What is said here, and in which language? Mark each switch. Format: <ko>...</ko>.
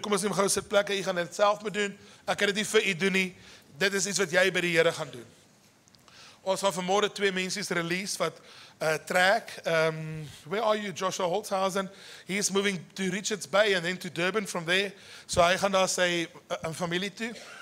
<af>Kom ons neem gou sit plekke, jy gaan dit self moet doen. Ek kan dit nie vir u doen nie. Dit is iets wat jy by die Here gaan doen. Ons gaan vanmôre 2 mense release wat trek.</af> <en>Where are you, Joshua Holtzhausen? He is moving to Richards Bay and then to Durban from there.</en> <af>So hy gaan daar sy familie toe.</af>